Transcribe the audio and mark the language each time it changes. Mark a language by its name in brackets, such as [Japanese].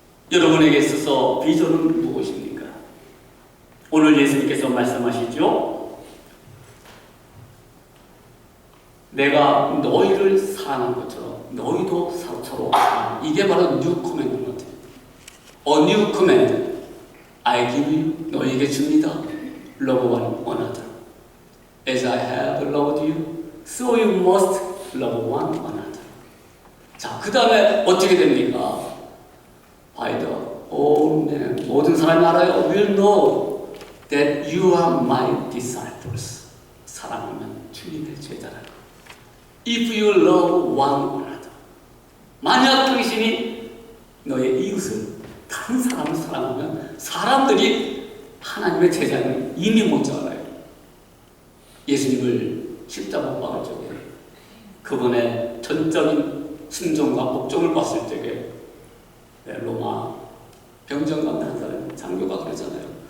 [Korean] 여러분에게 있어서 비전은 무엇입니까? 오늘 예수님께서 말씀하시죠. 내가 너희를 사랑한 것처럼 너희도 서로 사랑. 이게 바로 [English] 뉴 코맨드먼트. new command. I give you, [Korean] 너희에게 줍니다. [English] Love one another. As I have loved you, so you must love one another. [Korean] 자, 그 다음에 어떻게 됩니까? [English] By the all men, [Korean] 모든 사람이 알아요. [English] Will know that you are my disciples. [Korean] 사랑하면 주님의 제자라. [English] If you love one another. [Korean] 만약 당신이 너의 이웃을 다른 사람을 사랑하면 사람들이 하나님의 제자는 이미 뭔지 알아요. 예수님을 십자가 못 박을 적에 그분의 전적인 순종과 복종을 봤을 적에 로마 병정 가운데 한 사람 장교가 그러잖아요.